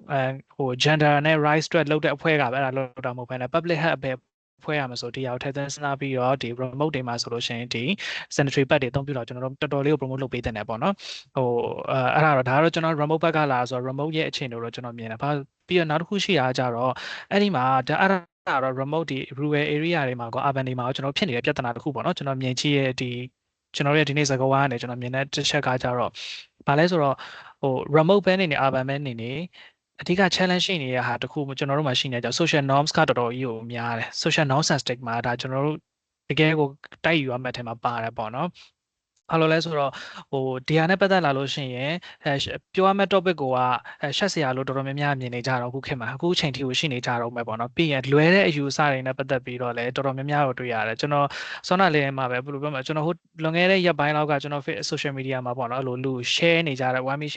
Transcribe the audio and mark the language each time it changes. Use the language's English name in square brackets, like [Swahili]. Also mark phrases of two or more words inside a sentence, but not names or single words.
[Burmese] gender နဲ့ rights အတွက်လုပ်တဲ့အဖွဲ့ကပဲအဲ့ဒါလုပ်တာမဟုတ်ဘဲနဲ့ [English] public health [Burmese] ပဲဖွဲ့ရမှာဆိုဒီဟာကိုထည့်သွင်းစဉ်းစားပြီးတော့ဒီ remote တွေမှာဆိုလို့ရှိရင်ဒီ [English] sanitary pad [Burmese] တွေအသုံးပြုတော့ကျွန်တော်တို့တော်တော်လေးကို promote လုပ်ပေးတဲ့နေပေါ့နော်အဲ့ဒါတော့ကျွန်တော် remote ဘက်ကလာဆိုတော့ remote ရဲ့အခြေအနေတော့ကျွန်တော်မြင်တယ်ပြီးတော့နောက်တစ်ခုရှိတာကြတော့အဲ့ဒီမှာအဲ့ဒါတော့ remote ဒီ [English] rural area [Burmese] တွေမှာကော urban တွေမှာကောကျွန်တော်ဖြစ်နေတဲ့ပြ ဿနာတစ်ခုပေါ့နော်ကျွန်တော်မြင်ကြည့်ရဲ့ဒီကျွန်တော်ရဲ့ဒီနေ့စကားဝါးကနေကျွန်တော်မြင်တဲ့တစ်ချက်ကကြတော့ဘာလဲဆိုတော့remote ပဲနေနေ urban ပဲနေနေအဓိက challenge ရှိနေတဲ့ဟာတခုကျွန်တော်တို့မှာရှိနေကြ [English] social norms [Burmese] ကတော်တော်ကြီးကိုများတယ် [English] social norms and stigma [Burmese] ဒါကျွန်တော်တို့တကယ်ကိုတိုက်ယူရမယ့်အထ က်မှာပါတယ်ပေါ့နော်ဘာလို့လဲဆိုတော့ဒီဟာနဲ့ပတ်သက်လာလို့ရှိရင်ပြောရမယ့် topic ကိုရှက်စရာလို့တော်တော်များများမြင်နေကြတော့အခုခေတ်မှာအခုချိန်ထိကိုရှိနေကြတော့မယ်ပေါ့နော်ပြီးရင်လွယ်တဲ့အယူအဆတွေနဲ့ပတ်သက်ပြီး တော့လည်းတော်တော်များများကိုတွေ့ရတယ်ကျွန်တော်စောနာလေးမှာပဲဘယ်လိုပြောမလဲကျွန်တော်လွန်ခဲ့တဲ့ရက်ပိုင်းလောက်ကကျွန်တော် [English] social media [Burmese] မှာပေါ့နော်အဲ့လိုလူ share နေကြတဲ့ one